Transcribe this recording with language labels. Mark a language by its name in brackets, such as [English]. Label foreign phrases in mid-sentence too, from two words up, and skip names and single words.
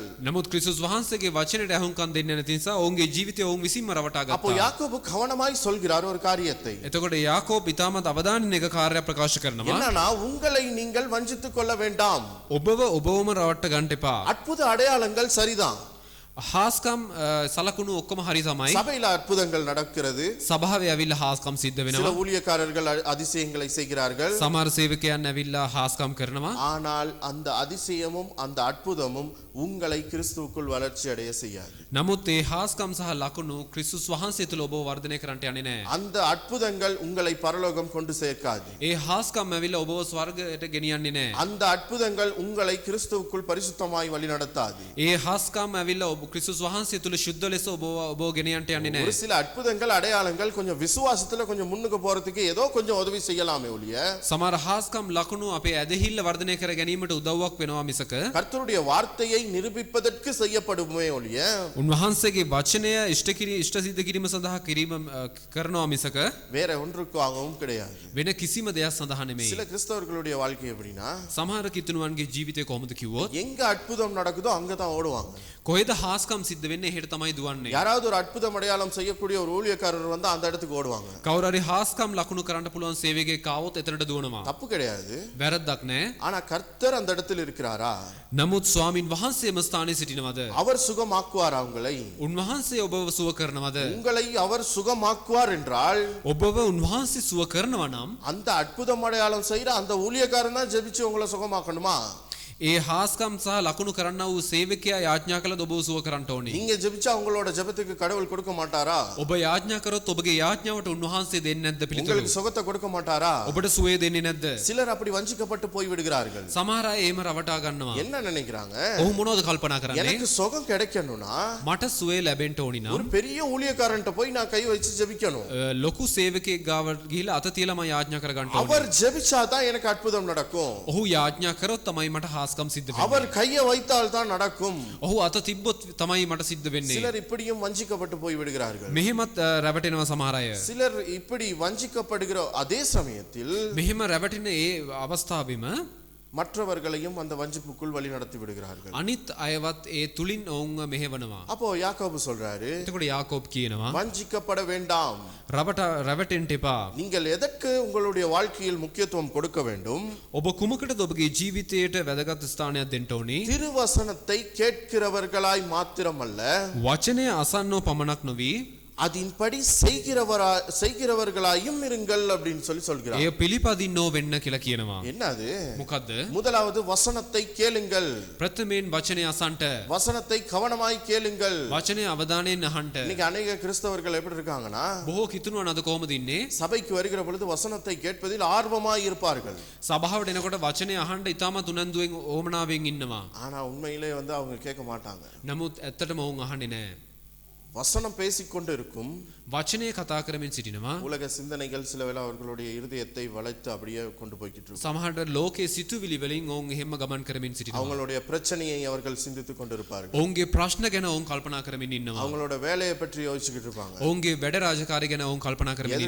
[Sinhala] නමුත් ක්‍රිස්තුස් වහන්සේගේ වචනයට අහුම්කම් දෙන්නේ නැති නිසා ඔවුන්ගේ ජීවිතය ඔවුන් විසින්ම රවටා [Tamil] அப்போ [Sinhala] ගත්තා. [Tamil] யாக்கோபு கவனமாய் சொல்கிறார் ஒரு காரியத்தை. [Sinhala] එතකොට යාකෝබ් ඉතාමත් අවධානයෙන් එක කාර්යයක් ප්‍රකාශ කරනවා. [Tamil] என்னன்னா, உங்களை நீங்கள் வஞ்சித்துக் கொள்ள வேண்டாம். [Sinhala] ඔබවම රවට්ට ගන්න එපා. [Tamil] அற்புத அடையாளங்கள் சரிதான், [Sinhala] හාස්කම් සලකුණු ඔක්කොම හරි තමයි. [Tamil] சபையில அற்புதங்கள் நடக்கிறது, [Sinhala] සභාවේ ඇවිල්ලා හාස්කම් සිද්ධ [Tamil] சில [Sinhala] වෙනවා. [Tamil] ஊழியக்காரர்கள் அதிசயங்களை செய்கிறார்கள். [Sinhala] සමහර සේවකයන් ඇවිල්ලා හාස්කම් කරනවා. [Tamil] ஆனால் அந்த அதிசயமும் அந்த அற்புதமும் உங்களை கிறிஸ்துவுக்குள் வளர்ச்சி அடைய செய்யாது. [Sinhala] නමුත් ඒ හාස්කම් සහ ලකුණු ක්‍රිස්තුස් වහන්සේ තුළ ඔබව වර්ධනය කරන්නට යන්නේ නැහැ. [Tamil] அந்த அற்புதங்கள் உங்களை பரலோகம் கொண்டு சேர்க்காது. [Sinhala] ඒ හාස්කම් ඇවිල්ලා ඔබව ස්වර්ගයට ගෙනියන්නේ නැහැ. [Tamil] அந்த அற்புதங்கள் உங்களை கிறிஸ்துவுக்குள் பரிசுத்தமாய் வழி நடத்தாது. [Sinhala] ඒ හාස්කම් ඇවිල්ලා ඔබ ක්‍රිස්තුස් වහන්සේ තුළ සුද්ධ ලෙස ඔබව ගෙනියන්නට යන්නේ [Tamil] ஒரு [Sinhala] නැහැ. [Tamil] சில அற்புதங்கள் அடையாளங்கள் கொஞ்சம் விசுவாசத்துல கொஞ்சம் முன்னுக்கு போறதுக்கு ஏதோ கொஞ்சம் உதவி செய்யலாமே ஒழிய, [Sinhala] සමහර හාස්කම් ලකුණු අපේ ඇදහිල්ල වර්ධනය කර ගැනීමට උදව්වක් වෙනවා මිසක [Tamil] கர்த்தருடைய வார்த்தையை நிரூபிப்பதற்கு செய்யப்படுமே ஒழிய, [Sinhala] උන්වහන්සේගේ වචනය ඉෂ්ට සිද්ධ කිරීම සඳහා කිරීම කරනවා මිසක [Tamil] வேற ஒன்றுக்காகவும் கிடையாது. [Sinhala] වෙන කිසිම දෙයක් සඳහා නෙමෙයි. [Tamil] சில கிறிஸ்தவர்களுடைய வாழ்க்கை எப்படின்னா, [Sinhala] සමහර කිතුණුවන්ගේ ජීවිතය කොහොමද කිව්වොත් [Tamil] எங்க அற்புதம் நடக்குதோ அங்கதான் ஓடுவாங்க. [Sinhala] කොහෙද හාස්කම් සිද්ධ වෙන්නේ එහෙට තමයි දුවන්නේ. [Tamil] யாராவது ஒரு அற்புதம் அடையாளம் செய்யக்கூடிய ஒரு ஊழியக்காரர் வந்து அந்த இடத்துக்கு ஓடுவாங்க. [Sinhala] කවුරු හරි හාස්කම් ලකුණු කරන්න පුළුවන් සේවකයෙක් ආවොත් එතනට දුවනවා. [Tamil] தப்பு கிடையாது, [Sinhala] වැරද්දක් නැහැ. [Tamil] ஆனா கர்த்தர் அந்த இடத்தில் இருக்கிறாரா? [Sinhala] නමුත් ස්වාමින් වහන්සේම ස්ථානයේ සිටිනවද? [Tamil] அவர் சுகமாக்குவாரா உங்களை? [Sinhala] උන්වහන්සේ ඔබව සුව කරනවද? [Tamil] உங்களை அவர் சுகமாக்குவார் என்றால், [Sinhala] ඔබව උන්වහන්සේ සුව කරනවා නම් [Tamil] அந்த அற்புதம் அடையாளம் செய்யற அந்த ஊழியக்காரன் தான் ஜெபிச்சு உங்களை சுகமாக்கணுமா? [Sinhala] ඒ හාස්කම් සහ ලකුණු කරන්නා වූ සේවකයා යාඥා කළද ඔබව සුව කරන්නට ඕනේ. [Tamil] நீங்க ஜெபிச்சா உங்களோட ஜெபத்துக்கு கடவுள் கொடுக்க மாட்டாரா? [Sinhala] ඔබ යාඥා කරොත් ඔබගේ යාඥාවට උන්වහන්සේ දෙන්නේ නැද්ද පිළිතුරු? [Tamil] உங்களுக்கு சுகத்தை கொடுக்க மாட்டாரா? [Sinhala] ඔබට සුවය දෙන්නේ නැද්ද? [Tamil] சிலர் அப்படி வஞ்சிக்கப்பட்டு போய் விடுகிறார்கள். [Sinhala] සමහර අය එහෙම රවටා ගන්නවා. [Tamil] என்ன நினைக்கிறாங்க? [Sinhala] ඔහු මොනවද කල්පනා කරන්නේ? [Tamil] எனக்கு சுகம் கிடைக்கணும்னா [Sinhala] මට සුවය ලැබෙන්න ඕනි [Tamil] ஒரு [Sinhala] නම් [Tamil] பெரிய ஊழியக்காரன்ட்ட போய் நான் கை வச்சு ஜெபிக்கணும். [Sinhala] ලොකු සේවකයෙක් ගාවට ගිහිල්ලා අත තියලා මම යාඥා කර ගන්න ඕනේ. [Tamil] அவர் ஜெபிச்சாதான் எனக்கு அற்புதம் நடக்கும். [Sinhala] ඔහු යාඥා කරොත් තමයි මට හාස්කම් සිද්ධ වෙන්නේ. [Tamil] அவர் கையை வைத்தால் தான் நடக்கும். [Sinhala] ඔහු අත තිබ්බොත් තමයි මට සිද්ධ වෙන්නේ. [Tamil] சிலர் இப்படியும் வஞ்சிக்கப்பட்டு போய் விடுகிறார்கள். [Sinhala] මෙහෙමත් රැවටෙනවා සමහර අය. [Tamil] சிலர் இப்படி வஞ்சிக்கப்படுகிற அதே சமயத்தில் [Sinhala] මෙහෙම රැවටෙන ඒ අවස්ථාවෙම [Tamil] மற்றவர்களையும் அந்த வஞ்சிப்புக்குள் வழி நடத்தி விடுகிறார்கள். [Sinhala] අනිත් අයවත් ඒ තුලින් ඔවුන්ව මෙහෙවනවා. [Tamil] அப்போ யாக்கோபு சொல்றாரு, [Sinhala] එතකොට යාකෝබ් කියනවා [Tamil] வஞ்சிக்கப்பட வேண்டாம். [Sinhala] රැවටෙන්න එපා. [Tamil] நீங்கள் எதற்கு உங்களுடைய வாழ்க்கையில் முக்கியத்துவம் கொடுக்க வேண்டும்? [Sinhala] ඔබ කුමකටද ඔබගේ ජීවිතයට වැදගත් ස්ථානයක් දෙන්න ඕනේ? [Tamil] திருவசனத்தை கேட்கிறவர்களாய் மாத்திரமல்ல, [Sinhala] වචනය අසන්නෝ පමණක් නොවි [Tamil] அதின்படி செய்கிறவர்களாயும் இருங்கள் அப்படின்னு சொல்கிறார். [Sinhala] එය පිළිපදින්නෝ වෙන්න කියලා කියනවා. [Tamil] என்னது? [Sinhala] මොකද්ද? [Tamil] முதலாவது வசனத்தை கேளுங்கள். [Sinhala] ප්‍රථමයෙන් වචනය අසන්ට. [Tamil] வசனத்தை கவனமாய் கேளுங்கள். [Sinhala] වචනය අවධානයෙන් අහන්න. [Tamil] இன்னைக்கு அநேக கிறிஸ்தவர்கள் எப்படி இருக்காங்கன்னா, [Sinhala] බොහෝ කිතුණුවන් අද කොහොමද ඉන්නේ? [Tamil] சபைக்கு வருகிற பொழுது வசனத்தை கேட்பதில் ஆர்வமாய் இருப்பார்கள். [Sinhala] සභාවට එනකොට වචනය අහන්න ඉතාමත් උනන්දුවෙන් ඕමනාවෙන් ඉන්නවා. [Tamil] ஆனா உண்மையிலே அவங்க கேட்க மாட்டாங்க. [Sinhala] නමුත් ඇත්තටම ඔවුන් අහන්නේ නැහැ. [Tamil] வசனம் பேசிக்கொண்டு இருக்கும், [Sinhala] වචනය කතා කරමින් සිටිනවා. [Tamil] உலக சிந்தனைகள் சில வேளை அவர்களுடைய இருதயத்தை வளைத்து அப்படியே கொண்டு போய்கிட்டு இருக்கும். [Sinhala] සමහරට ලෝකයේ සිතුවිලි වලින් ඔවුන් එහෙම ගමන් කරමින් සිටිනවා. [Tamil] அவங்களுடைய பிரச்சனையை அவர்கள் சிந்தித்துக் கொண்டிருப்பார்கள். [Sinhala] ඔවුන්ගේ ප්‍රශ්න ගැන ඔවුන් කල්පනා කරමින් ඉන්නවා. [Tamil] அவங்களோட வேலையை பற்றி யோசிச்சுக்கிட்டு இருப்பாங்க. [Sinhala] ඔවුන්ගේ වැඩ රාජකාරී ගැන ඔවුන් කල්පනා කරමින් ඉන්නවා.